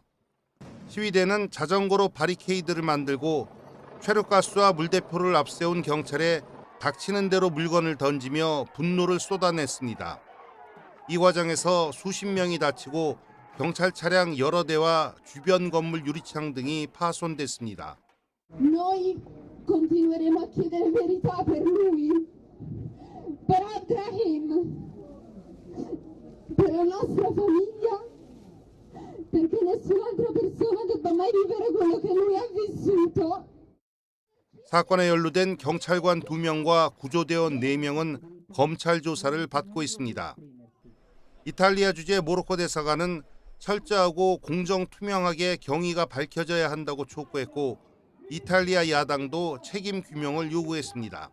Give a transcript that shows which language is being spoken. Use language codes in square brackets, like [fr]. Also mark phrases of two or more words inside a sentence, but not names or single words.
[ko] 시위대는 자전거로 바리케이드를 만들고 최루가스와 물대포를 앞세운 경찰에 닥치는 대로 물건을 던지며 분노를 쏟아냈습니다. 이 과정에서 수십 명이 다치고 경찰 차량 여러 대와 주변 건물 유리창 등이 파손됐습니다. [it] Noi continueremo a chiedere verità per lui, per Abdrahim, per la nostra famiglia, perché nessun'altra persona debba mai vivere quello che lui ha vissuto. [ko] 사건에 연루된 경찰관 2명과 구조대원 4명은 검찰 조사를 받고 있습니다. 이탈리아 주재 모로코 대사관은 철저하고 공정 투명하게 경위가 밝혀져야 한다고 촉구했고 이탈리아 야당도 책임 규명을 요구했습니다.